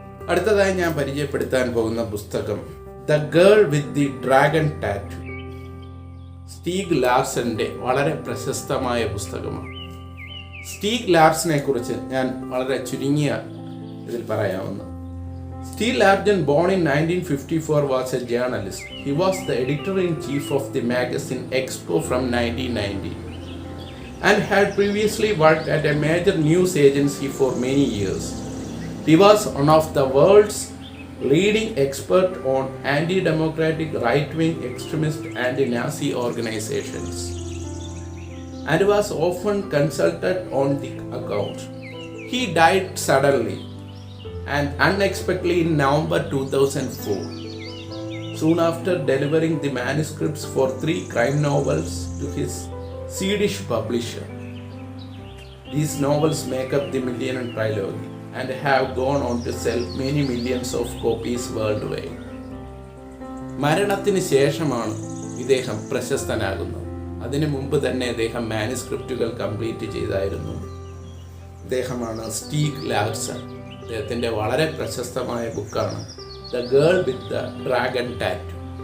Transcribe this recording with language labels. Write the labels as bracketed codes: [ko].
[ml] അടുത്തതായി ഞാൻ പരിചയപ്പെടുത്താൻ പോകുന്ന പുസ്തകം the girl with the dragon tattoo, Stieg ലാർസന്റെ വളരെ പ്രശസ്തമായ പുസ്തകമാണ്. സ്റ്റീഗ് ലാർസനെ കുറിച്ച് ഞാൻ വളരെ ചുരുങ്ങിയ ഇതിൽ പറയാവുന്നു. [en] Steve Largent, born in 1954, was a journalist. He was the editor-in-chief of the magazine Expo from 1990 and had previously worked at a major news agency for many years. He was one of the world's leading experts on anti-democratic, right-wing extremist and Nazi organizations and was often consulted on the account. He died suddenly and unexpectedly in November 2004, soon after delivering the manuscripts for 3 crime novels to his Swedish publisher. These novels make up the Millennium Trilogy and have gone on to sell many millions of copies worldwide. [ml] മരണത്തിന് ശേഷമാണ് ഇദ്ദേഹം പ്രശസ്തനാകുന്നത്. അതിനു മുമ്പ് തന്നെ അദ്ദേഹം മാനുസ്ക്രിപ്റ്റുകൾ complete ചെയ്തായിരുന്നു. ഇദ്ദേഹമാണ് Stieg Larsen. അദ്ദേഹത്തിൻ്റെ വളരെ പ്രശസ്തമായ ബുക്കാണ് the girl with the dragon tattoo.